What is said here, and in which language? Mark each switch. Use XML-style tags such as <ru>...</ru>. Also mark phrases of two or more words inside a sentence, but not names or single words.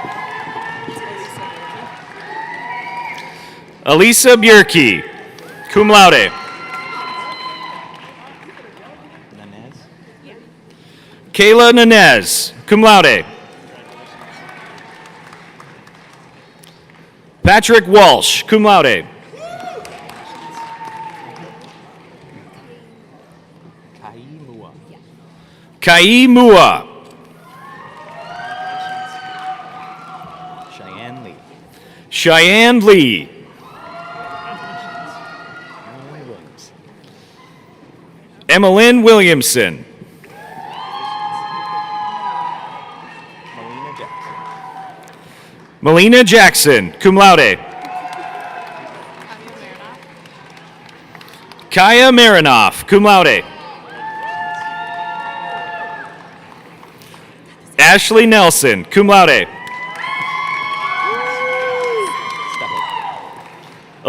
<en>Elisa Bjerke,</en> <la>cum laude.</la> <en>Nanez. Kayla Nanez,</en> <la>cum laude.</la> <en>Patrick Walsh,</en> <la>cum laude.</la> <en>Kai Mua. Kai Mua. Cheyenne Lee. Cheyenne Lee. Emily Williams. Emmeline Williamson. Melina Jackson. Melina Jackson,</en> <la>cum laude.</la> <en>Kaya Marinoff,</en> <la>cum laude.</la> <en>Ashley Nelson,</en> <la>cum laude.</la> <en>Steffel.</en>